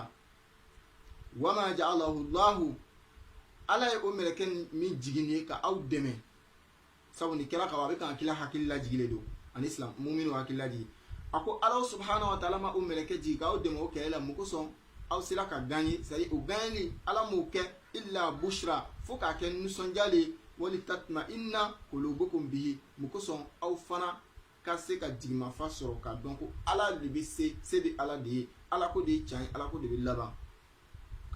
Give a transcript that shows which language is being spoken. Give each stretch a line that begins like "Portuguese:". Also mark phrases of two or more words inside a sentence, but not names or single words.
Arabic: وما جعله الله,
Bambara: Ala ye o mɛlɛkɛ min jigin ye ka aw dɛmɛ, sabu ni kɛra ka a bɛ kan ka kila hakili lajigilen don, ani silamɛ muminu hakili lajigi. A ko
Arabic: الله سبحانه وتعالى
Bambara: ma o mɛlɛkɛ jigi k'aw dɛmɛ o kɛlɛ la, mun kosɔn aw sera ka gagner,
French: c'est à dire
Bambara: o gagneli Ala m'o kɛ
Arabic: إلا بشرى,
Bambara: fo k'a kɛ nisɔndiya le,
Arabic: ولتطمئن قلوبكم به,
Bambara: mun kosɔn aw fana ka se ka jigimafa sɔrɔ k'a dɔn ko Ala de bɛ se bɛ Ala de ye, Ala ko de ye tiɲɛ ye, Ala ko de bɛ laban.